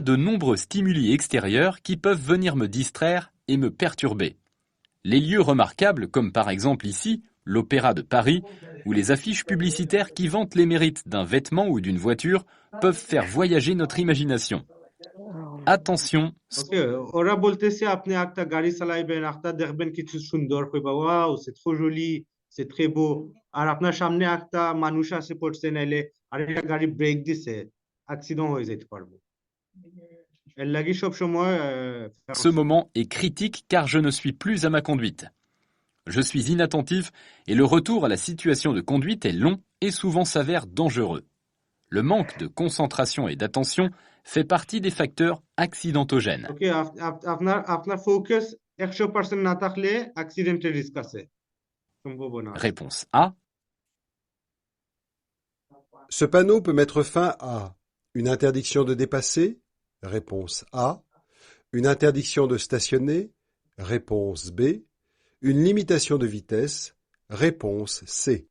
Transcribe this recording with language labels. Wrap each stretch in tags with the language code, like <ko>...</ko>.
<fr>de nombreux stimuli extérieurs qui peuvent venir me distraire et me perturber. Les lieux remarquables, comme par exemple ici, l'Opéra de Paris, ou les affiches publicitaires qui vantent les mérites d'un vêtement ou d'une voiture, peuvent faire voyager notre imagination. Attention,</fr> <bn>Ok, ওরা বলতেছে আপনি একটা গাড়ি চালাইবেন, একটা দেখবেন কিছু সুন্দর কইবা wow</bn> <fr>c'est trop joli, c'est très beau,</fr> <bn>আর আপনার সামনে একটা মানুষ আসে পড়ছে নাইলে আর একটা গাড়ি ব্রেক দিছে, অ্যাক্সিডেন্ট হয়ে যেতে পারবো। এর লাগি সব সময়</bn> <fr>ce moment est critique car je ne suis plus à ma conduite. Je suis inattentif et le retour à la situation de conduite est long et souvent s'avère dangereux. Le manque de concentration et d'attention fait partie des facteurs accidentogènes.</fr> <bn>ওকে আপনার focus 100% না থাকলে অ্যাক্সিডেন্টের risk আছে, সম্ভাবনা আছে।</bn> <fr>Réponse A. Ce panneau peut mettre fin à une interdiction de dépasser, réponse A, une interdiction de stationner, réponse B, une limitation de vitesse, réponse C.</fr>